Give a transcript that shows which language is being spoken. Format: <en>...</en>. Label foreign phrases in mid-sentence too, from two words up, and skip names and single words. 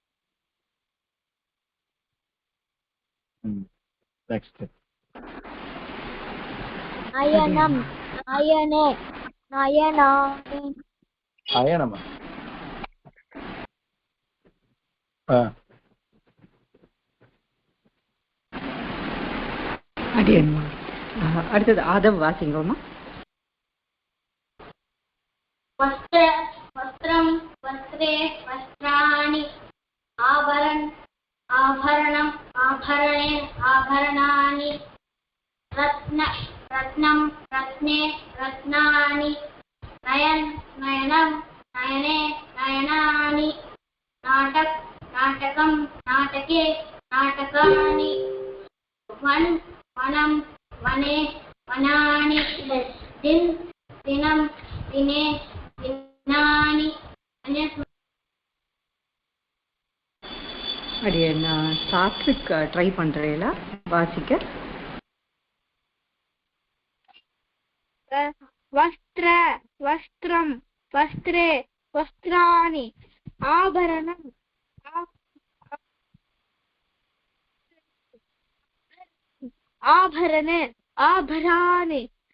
<sa>next नयनं नयने नयनानि ayanama</sa> <ta>அடியேன் அடுத்தது ஆதவ் வாசிங்கோமா?</ta> <sa>वस्त्रं वस्त्रे वस्त्राणि आभरणम् आभरणे आभरणानि रत्नं रत्ने रत्नानि नयनं नयने नयनानि नाटकं नाटके नाटकानि वनं वने वनानि दिनं दिने दिनानि</sa> <ta>அடியேன் சாத்விக் ட்ரை பண்றேல வாசிக்க.</ta> <sa>वस्त्रं वस्त्रे वस्त्राणि आभरणम् आभरणे आभराणि</sa>